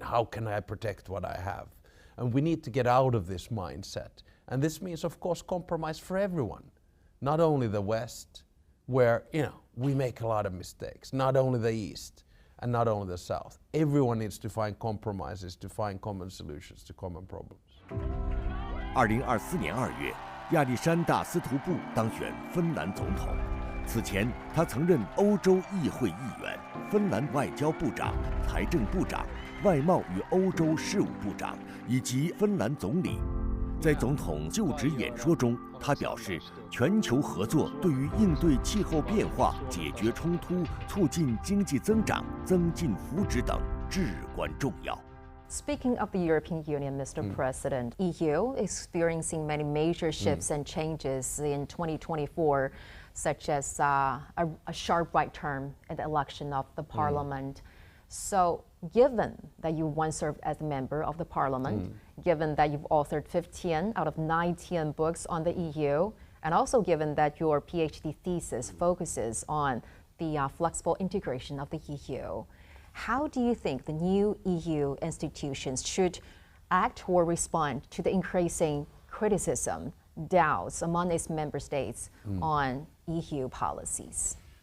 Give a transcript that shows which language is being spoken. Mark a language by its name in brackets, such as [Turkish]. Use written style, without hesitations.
[English] How can I protect what I have? And we need to get out of this mindset. And this means, of course, compromise for everyone, not only the West, where, you know, we make a lot of mistakes, not only the East and not only the South. Everyone needs to find compromises, to find common solutions to common problems. [Chinese] 2024年2月，亚历山大·斯图布当选芬兰总统。此前，他曾任欧洲议会议员、芬兰外交部长、财政部长、外贸与欧洲事务部长以及芬兰总理。在总统就职演说中，他表示，全球合作对于应对气候变化、解决冲突、促进经济增长、增进福祉等至关重要。 [English] Speaking of the European Union, Mr. President, EU experiencing many major shifts and changes in 2024, such as a sharp right turn in the election of the parliament. So given that you once served as a member of the parliament, given that you've authored 15 out of 19 books on the EU, and also given that your PhD thesis focuses on the flexible integration of the EU, how do you think the new EU institutions should act or respond to the increasing criticism, doubts among its member states on EU policies?